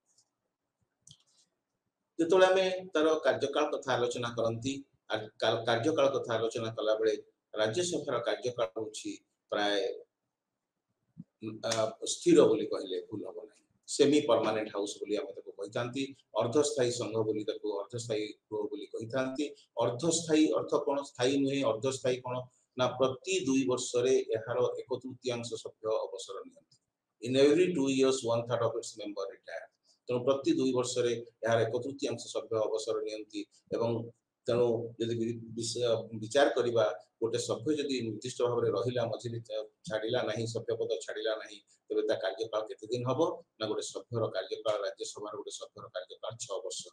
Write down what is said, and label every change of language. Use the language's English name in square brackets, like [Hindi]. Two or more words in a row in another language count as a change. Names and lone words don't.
[Odia] ଯେତେବେଳେ ଆମେ ତାର କାର୍ଯ୍ୟକାଳ କଥା ଆଲୋଚନା କରନ୍ତି, କାର୍ଯ୍ୟକାଳ କଥା ଆଲୋଚନା କଲା ବେଳେ ରାଜ୍ୟସଭାର କାର୍ଯ୍ୟକାଳ ହେଉଛି ପ୍ରାୟ ସ୍ଥିର ବୋଲି କହିଲେ ଭୁଲ ହବ ନାହିଁ, [English] semi permanent house [Odia] ବୋଲି ଆମେ ତାକୁ କହିଥାନ୍ତି, ଅର୍ଦ୍ଧସ୍ଥାୟୀ ସଂଘ ବୋଲି ତାକୁ ଅର୍ଦ୍ଧସ୍ଥାୟୀ ଗୃହ ବୋଲି କହିଥାନ୍ତି। ଅର୍ଦ୍ଧସ୍ଥାୟୀ ଅର୍ଥ କଣ? ସ୍ଥାୟୀ ନୁହେଁ। ଅର୍ଦ୍ଧସ୍ଥାୟୀ କଣ ନା ପ୍ରତି 2 ବର୍ଷରେ ଏହାର 1/3 ସଭ୍ୟ ଅବସର ନିଅନ୍ତି। [English] In every 2 years 1/3 of its member retire। [Odia] ତେଣୁ ପ୍ରତି 2 ବର୍ଷରେ ଏହାର 1/3 ସଭ୍ୟ ଅବସର ନିଅନ୍ତି, ଏବଂ ତେଣୁ ଯଦି ବିଚାର କରିବା ଗୋଟେ ସଭ୍ୟ ଯଦି ନିର୍ଦ୍ଦିଷ୍ଟ ଭାବରେ ରହିଲା, ମଝିରେ ଛାଡ଼ିଲା ନାହିଁ, ସଭ୍ୟପଦ ଛାଡ଼ିଲା ନାହିଁ, ତେବେ ତା କାର୍ଯ୍ୟକାଳ କେତେ ଦିନ ହବ ନା ଗୋଟେ ସଭ୍ୟର କାର୍ଯ୍ୟକାଳ, ରାଜ୍ୟସଭାର ଗୋଟେ ସଭ୍ୟର କାର୍ଯ୍ୟକାଳ 6 ବର୍ଷ ହବ।